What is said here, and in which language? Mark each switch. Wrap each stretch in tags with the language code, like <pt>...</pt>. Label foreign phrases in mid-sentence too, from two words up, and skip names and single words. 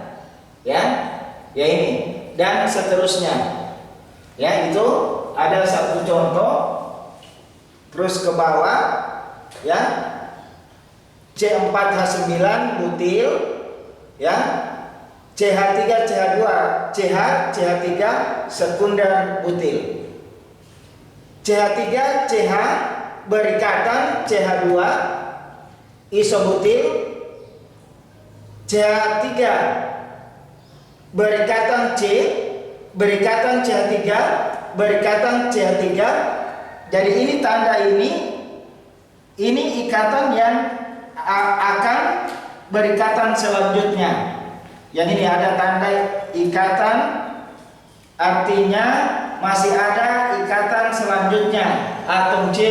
<id>Ya ini dan seterusnya. Ya, itu ada satu contoh. Terus ke bawah, ya, C4H9 butil, ya, CH3 CH2 CH CH3 sekunder butil, CH3 CH berikatan CH2 isobutil, CH3 berikatan C, berikatan CH3, berikatan CH3. Jadi ini tanda ini Ini ikatan yang akan berikatan selanjutnya. Yang ini ada tanda ikatan, artinya masih ada ikatan selanjutnya, atom C</id>